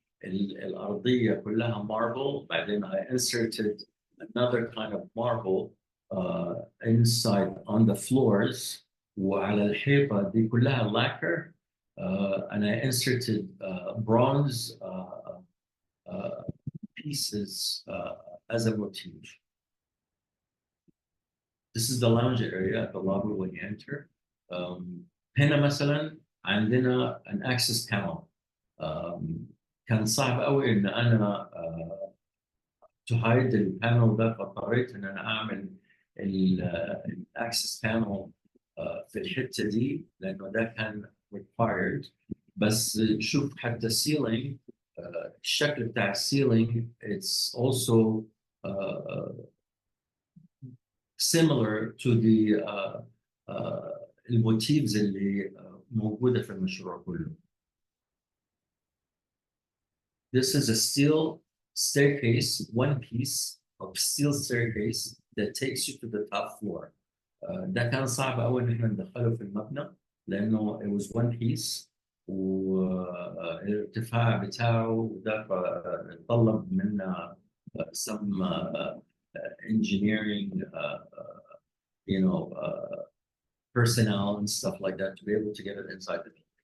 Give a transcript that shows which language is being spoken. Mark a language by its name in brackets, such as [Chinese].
[Arabic] الأرضية كلها marble. [English] بعدين I inserted another kind of marble inside on the floors. [Arabic] وعلى الحيطة دي كلها lacquer. [English] And I inserted bronze pieces as a motif. This is the lounge area at the lobby when you enter. [Arabic] هنا مثلا عندنا [English] an access panel. [Arabic] كان صعب قوي ان انا [English] to hide [Arabic] البانل ده، فاضطريت ان انا اعمل الاكسس بانل في الحته دي لانه ده كان required. بس شوف حتى السيلينج الشكل بتاع السيلينج [English] it's also similar to the [Arabic] الموتيفز اللي موجوده في المشروع كله. [English] This is a steel staircase, one piece of steel staircase that takes you to the top floor. [Arabic] ده كان صعب قوي ان احنا ندخله في المبنى لانه [English] it was one piece [Arabic] والارتفاع بتاعه ده طلب منا [English] some engineering you know personnel and stuff like that to be able to get it inside the building.